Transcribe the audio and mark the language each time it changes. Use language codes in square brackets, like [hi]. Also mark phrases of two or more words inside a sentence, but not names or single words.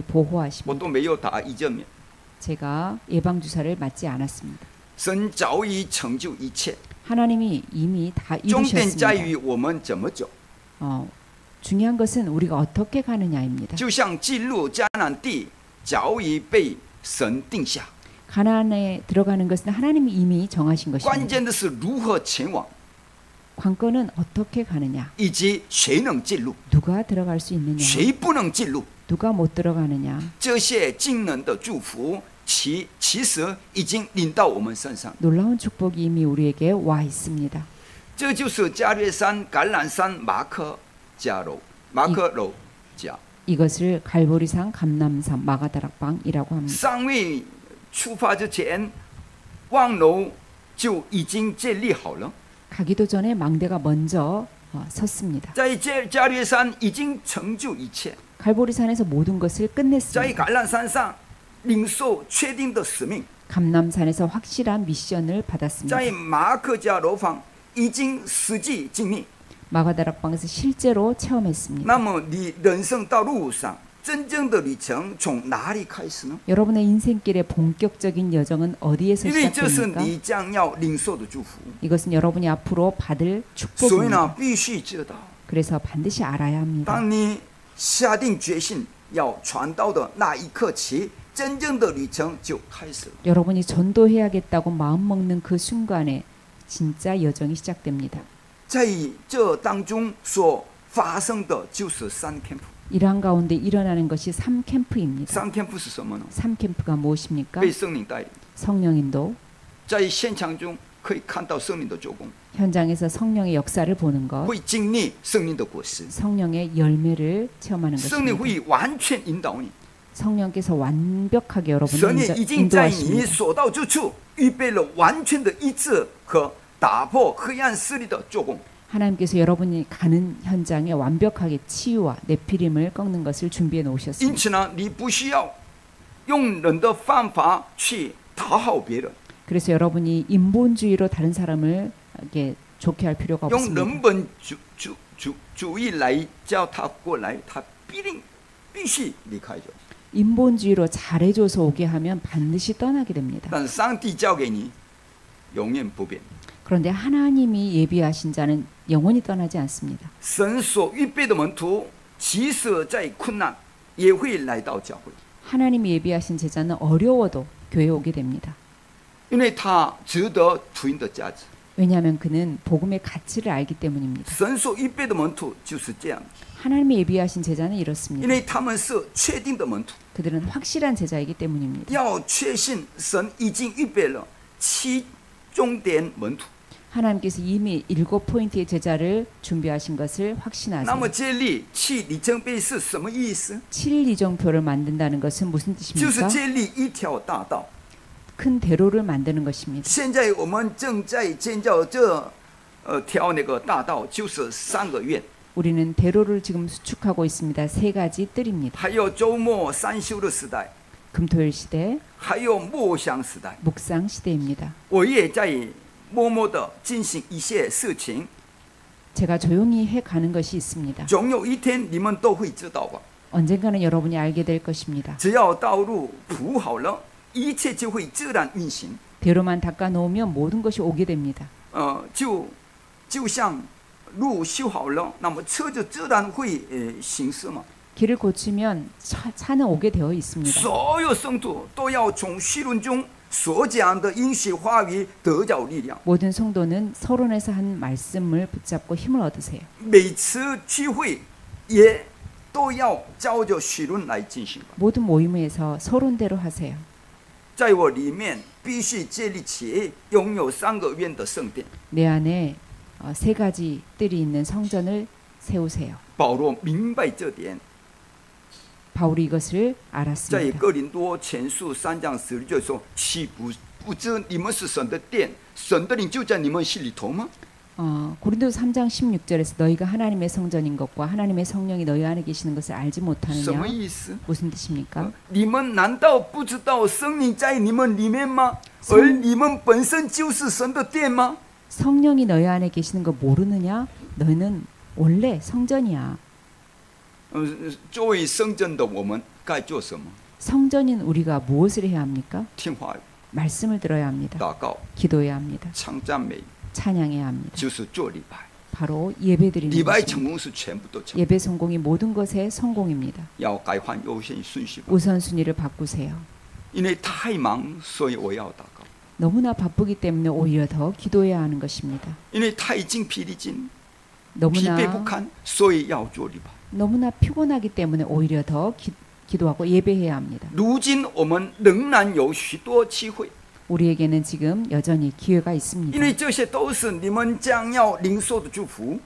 [zh] 我 [ko] 보호하십니다. [zh] 都没有打疫苗， [ko] 제가 예방 주사를 맞지 않았습니다. [zh] 神早已成就一切， [ko] 하나님이 이미 다 [zh] 重点在 [ko] 이루셨습니다. [zh] 于我们怎么走。 [ko] 중요한 것은 우리가 어떻게 가느냐입니다. [zh] 就像进入迦南地早已被神定下， [ko] 가나안에 들어가는 것은 하나님이 이미 정하신 [zh] 关 [ko] 것입니다. [zh] 键的是如何前往， [ko] 관건은 어떻게 가느냐, [zh] 以及谁能进入， [ko] 누가 들어갈 수 있느냐, [zh] 谁不能进入。 [ko] 누가 못 들어가느냐. [zh] 这些惊人的祝福，其实已经临到我们身上。 [ko] 놀라운 축복이 이미 우리에게 와 있습니다. [zh] 这就是加略山、橄榄山、马可楼家。 [ko] 이것을 갈보리산, 감람산, 마가다락방이라고 합니다. [zh] 尚未出发之前，望楼就已经建立好了。 [ko] 가기도 전에 망대가 먼저 섰습니다. [zh] 在加略山已经成就一切， [ko] 갈보리산에서 모든 것을 [zh] 在 [ko] 끝냈습니다. [zh] 橄榄山上领受确定的使命， [ko] 감람산에서 확실한 미션을 받았습니다. [zh] 在马可家楼房已经实际经历。 [ko] 마가다락방에서 실제로 체험했습니다. [zh] 那么你人生道路上真正的旅程从哪里开始呢？ [ko] 여러분의 인생길의 본격적인 여정은 어디에서 [zh] 因为这是 [ko] 시작됩니까? [zh] 你将要领受的祝福， [ko] 이것은 여러분이 앞으로 받을 [zh] 所以呢 [ko] 축복입니다. [zh] 必须知道， [ko] 그래서 반드시 알아야 합니다. [zh] 当你下定决心要传道的那一刻起，真正的旅程就开始了。 [ko] 여러분이 전도해야겠다고 마음먹는 그 순간에 진짜 여정이 시작됩니다. [zh] 在这当中所发生的就是三 camp。 [ko] 이러한 가운데 일어나는 것이 3캠프입니다. [zh] 三 camp 是什么呢？ [ko] 3캠프가 무엇입니까? [zh] 被圣灵带领， [ko] 성령인도, [zh] 在现场中可以看到圣灵的做工， [ko] 현장에서 성령의 역사를 보는 것, [zh] 会经历圣灵的果实， [ko] 성령의 열매를 체험하는 [zh] 圣灵 [ko] 것입니다. [zh] 会完全引导你。 [ko] 성령께서 완벽하게 여러분을 [zh] 神也已经在你 [ko] 인도하십니다. [zh] 所到之处预备了完全的医治和打破黑暗势力的做工。 [ko] 하나님께서 여러분이 가는 현장에 완벽하게 치유와 내피림을 꺾는 것을 준비해 [zh] 因 [ko] 놓으셨습니다. [zh] 此呢，你不需要用人的方法去讨好别人， [ko] 그래서 여러분이 인본주의로 다른 사람을 이렇게 좋게 할 필요가 [zh] 用 [ko] 없습니다. [zh] 人本主义来叫他过来，他必须离开的。 [ko] 인본주의로 잘해줘서 오게 하면 반드시 떠나게 됩니다. [zh] 但上帝交给你，永远不变。 [ko] 그런데 하나님이 예비하신 자는 영원히 떠나지 않습니다. [zh] 神所预备的门徒，即使在困难，也会来到教会， [ko] 하나님이 예비하신 제자는 어려워도 교회에 오게 됩니다. [zh] 因为他值得福音的价值。 [ko] 왜냐하면 그는 복음의 가치를 알기 때문입니다. [zh] 神所预备的门徒就是这样， [ko] 하나님이 예비하신 제자는 [zh] 因 [ko] 이렇습니다. [zh] 为他们是确定的门徒， [ko] 그들은 확실한 제자이기 때문입니다. [zh] 要确信神已经预备了七重点门徒。 [ko] 하나님께서 이미 7포인트의 제자를 준비하신 것을 [zh] 那 [ko] 확신하세요. [zh] 么建立七里程碑是什么意思？ [ko] 7일이정표를 만든다는 것은 무슨 [zh] 就是 [ko] 뜻입니까? [zh] 建立一条大道。 [ko] 큰 대로를 만드는 것입니다. [zh] 现在我们正在建造这条那个大道，就是3个院， [ko] 우리는 대로를 지금 수축하고 있습니다. 3가지 뜰입니다. [zh] 还有周末三休的时代， [ko] 금토일 시대, [zh] 还有默想时代。 [ko] 묵상 시대입니다. [zh] 我也在默默的进行一些事情， [ko] 제가 조용히 해가는 것이 있습니다. [zh] 总有一天你们都会知道吧。 [ko] 언젠가는 여러분이 알게 될 것입니다. [zh] 只要道路铺好了，一切就会自然运行。 [ko] 대로만 닦아놓으면 모든 것이 오게 됩니다. [zh] 就像路修好了，那么车就自然会行驶嘛。 [ko] 길을 고치면 차는 오게 되어 있습니다. [zh] 所有圣徒都要从绪论中所讲的应许话语得着力量。 [ko] 모든 성도는 서론에서 한 말씀을 붙잡고 힘을 얻으세요. [zh] 每次聚会也都要照着绪论来进行吧。 [ko] 모든 모임에서 서론대로 하세요. [zh] 在我里面必须建立起拥有3个院的圣殿。 [ko] 내 안에 3가지 뜰이 있는 성전을 세우세요. [zh] 保罗明白这点， [ko] 바울이 이것을 [zh] 在 [ko] 알았습니다. [zh] 哥林多前书3章16节说：“岂不知你们是神的殿，神的灵就在你们心里头吗？” [ko] 고린도서 3장 16절에서 너희가 하나님의 성전인 것과 하나님의 성령이 너희 안에 계시는 것을 알지 [zh] 什么 [ko] 못하느냐? [zh] 意思？ [ko] 무슨 뜻입니까? [zh] 你们难道不知道圣灵在你们里面吗？ 而你们本身就是神的殿吗？ [ko] 성령이 너희 안에 계시는 거 모르느냐? 너희는 원래 성전이야. [zh] 作为圣真的我们该做什么？ [ko] 성전인 우리가 무엇을 해야 합니까? [zh] 听话语、 [ko] 말씀을 들어야 합니다. [zh] 祷告、 [ko] 기도해야 합니다. [zh] 唱赞美， [ko] 찬양해야 합니다. [zh] 就是做礼拜。 [ko] 바로 예배드리는 [zh] 礼拜 [ko] 것입니다. [zh] 成功是全部都成功， [ko] 예배 성공이 모든 것의 성공입니다. [zh] 要改换优先顺序吧。 [ko] 우선순위를 바꾸세요. [zh] 因为太忙，所以我要祷告； [ko] 너무나 바쁘기 때문에 오히려 더 기도해야 하는 것입니다. [zh] 因为太精疲力尽、疲惫不 [ko] 너무나 [zh] 堪，所以要做礼拜。 [ko] 너무나 피곤하기 때문에 오히려 더 기도하고 예배해야 합니다. [zh] 如今我们仍然有许多机会， [ko] 우리에게는 지금 여전히 기회가 [zh] 因 [ko] 있습니다. [zh] 为这些都是你们将要领受的祝福，